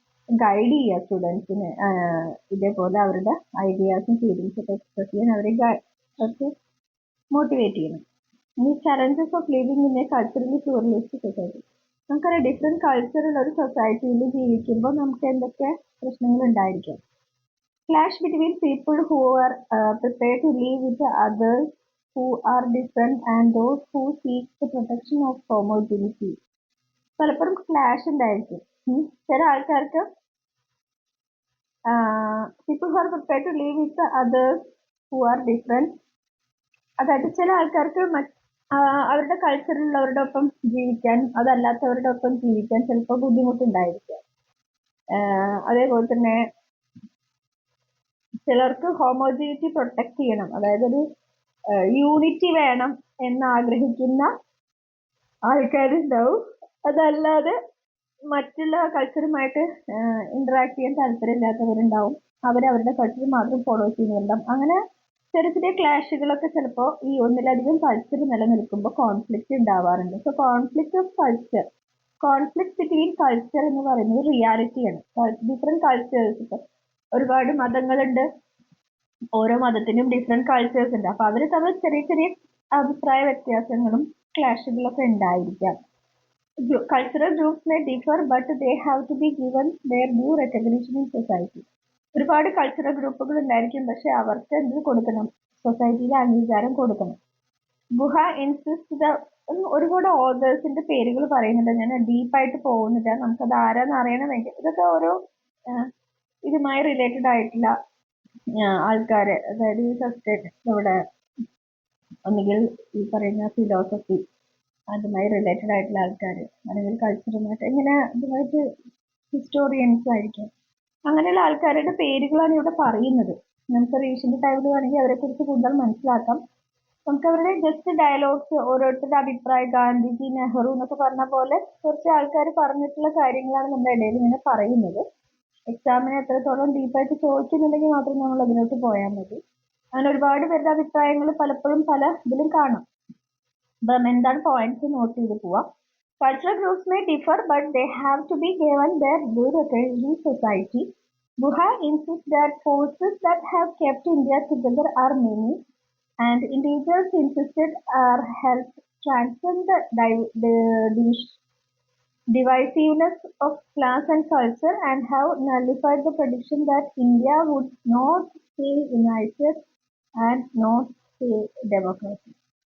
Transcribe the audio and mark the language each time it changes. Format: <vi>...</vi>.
<ml>Guide ചെയ്യുക സ്റ്റുഡൻസിന്. ഇതേപോലെ അവരുടെ ഐഡിയാസും ഫീലിങ്സും ഒക്കെ എക്സ്പ്രസ് ചെയ്യാൻ അവർക്ക് മോട്ടിവേറ്റ് ചെയ്യണം.</ml> <en>ഈ challenges of living in a culturally pluralistic society.</en> <ml>നമുക്കറിയാം ഡിഫറെന്റ് കൾച്ചറുള്ള ഒരു സൊസൈറ്റിയിൽ ജീവിക്കുമ്പോൾ നമുക്ക് എന്തൊക്കെ പ്രശ്നങ്ങൾ ഉണ്ടായിരിക്കും?</ml> <en>Clash between people who are prepared to live with others who are different and those who seek the protection of homogeneity.</en> <ml>പലപ്പോഴും ക്ലാഷ് ഉണ്ടായിരിക്കും. ചില ആൾക്കാർക്ക്</ml> <en>people who are prepared to live with the others who are different,</en> <ml>അതായത് ചില ആൾക്കാർക്ക് അവരുടെ കൾച്ചറിലുള്ളവരുടെ ഒപ്പം ജീവിക്കാൻ, അതല്ലാത്തവരുടെ ഒപ്പം ജീവിക്കാൻ ചിലപ്പോൾ ബുദ്ധിമുട്ടുണ്ടായിരിക്കാം. അതേപോലെ തന്നെ ചിലർക്ക് ഹോമോജിനിറ്റി പ്രൊട്ടക്ട് ചെയ്യണം, അതായത് ഒരു യൂണിറ്റി വേണം എന്ന് ആഗ്രഹിക്കുന്ന ആൾക്കാരുണ്ടാവും. അതല്ലാതെ മറ്റുള്ള കൾച്ചറുമായിട്ട് ഇന്ററാക്ട് ചെയ്യാൻ താല്പര്യമില്ലാത്തവരുണ്ടാവും. അവരവരുടെ കൾച്ചർ മാത്രം ഫോളോ ചെയ്യുന്നുണ്ടാവും. അങ്ങനെ ചെറിയ ചെറിയ ക്ലാഷുകളൊക്കെ ചിലപ്പോൾ ഈ ഒന്നിലധികം കൾച്ചർ നിലനിൽക്കുമ്പോൾ കോൺഫ്ലിക്റ്റ് ഉണ്ടാവാറുണ്ട്. So</ml> <en>conflict of culture, conflict between culture</en> <ml>എന്ന് പറയുന്നത് റിയാലിറ്റിയാണ്. ഡിഫറെന്റ് കൾച്ചേഴ്സ്, ഇപ്പൊ ഒരുപാട് മതങ്ങളുണ്ട്, ഓരോ മതത്തിനും ഡിഫറെന്റ് കൾച്ചേഴ്സ് ഉണ്ട്. അപ്പൊ അവർ തമ്മിൽ ചെറിയ ചെറിയ അഭിപ്രായ വ്യത്യാസങ്ങളും ക്ലാഷുകളൊക്കെ ഉണ്ടായിരിക്കാം.</ml> <en>Cultural groups may differ, but they have to be given their due recognition in society.</en> <ml>ഒരുപാട് കൾച്ചറൽ ഗ്രൂപ്പുകൾ ഉണ്ടായിരിക്കും, പക്ഷെ അവർക്ക് എന്ത് കൊടുക്കണം? സൊസൈറ്റിയിൽ അംഗീകാരം കൊടുക്കണം. ഗുഹ ഇൻസിസ്റ്റ് ഒരുപാട് ഓതേഴ്സിന്റെ പേരുകൾ പറയുന്നുണ്ട്. ഞാൻ ഡീപ്പായിട്ട് പോകുന്നില്ല, നമുക്കത് ആരാന്ന് അറിയണമെങ്കിൽ ഇതൊക്കെ ഓരോ ഇതുമായി റിലേറ്റഡ് ആയിട്ടുള്ള ആൾക്കാര്, അതായത് സസ്റ്റേറ്റ് ഇവിടെ ഒന്നുകിൽ ഈ പറയുന്ന ഫിലോസഫി അതുമായി റിലേറ്റഡ് ആയിട്ടുള്ള ആൾക്കാർ, അല്ലെങ്കിൽ കൾച്ചറുമായിട്ട് ഇങ്ങനെ ഇതുമായിട്ട് ഹിസ്റ്റോറിയൻസ് ആയിരിക്കും. അങ്ങനെയുള്ള ആൾക്കാരുടെ പേരുകളാണ് ഇവിടെ പറയുന്നത്. നമുക്ക് റീസെന്റ് ടൈമിൽ വേണമെങ്കിൽ അവരെ കുറിച്ച് കൂടുതൽ മനസ്സിലാക്കാം. നമുക്ക് അവരുടെ ജസ്റ്റ് ഡയലോഗ്സ്, ഓരോരുത്തരുടെ അഭിപ്രായം, ഗാന്ധിജി, നെഹ്റു എന്നൊക്കെ പറഞ്ഞ പോലെ കുറച്ച് ആൾക്കാർ പറഞ്ഞിട്ടുള്ള കാര്യങ്ങളാണ് നമ്മുടെ ഇടയിൽ ഇങ്ങനെ പറയുന്നത്. എക്സാമിന് എത്രത്തോളം ഡീപ്പായിട്ട് ചോദിക്കുന്നുണ്ടെങ്കിൽ മാത്രം നമ്മൾ അതിലോട്ട് പോയാൽ മതി. അങ്ങനെ ഒരുപാട് പേരുടെ അഭിപ്രായങ്ങൾ പലപ്പോഴും പല ഇതിലും കാണാം. അപ്പം എന്താണ് പോയിന്റ്സ് നോട്ട് ചെയ്ത് പോവാം.</ml> <en>Cultural groups may differ, but they have to be given their due recognition in society. Guha insists that forces that have kept India together are many, and individuals insisted are helped transcend the divisiveness of class and culture, and have nullified the prediction that India would not stay united and not stay democratic.</en>